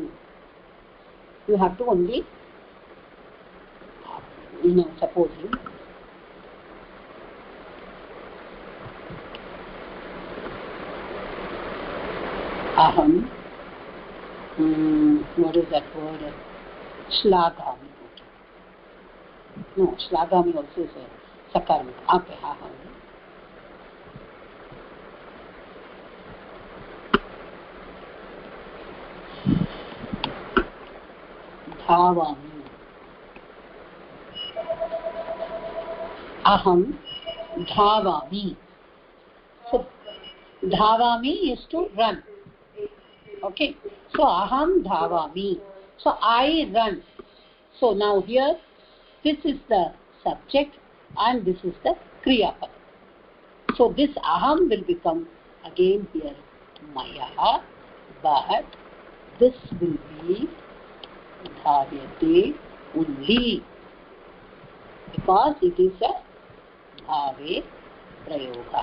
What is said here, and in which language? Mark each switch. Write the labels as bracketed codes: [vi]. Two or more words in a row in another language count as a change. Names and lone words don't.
[en] You have to only, supposing aham, what is that word? Shlagami. No, shlagami also is a sakarma. [sa] Okay, अहम्। धावामि. अहं धावामि. [en] So dhavami is to run. Okay. So [sa] अहं धावामि. [en] So I run. So now here this is the subject and this is the [sa] क्रिया पद. [en] So this aham will become again here maya, but this will be dhavyate only because it is a [sa] भावे प्रयोग.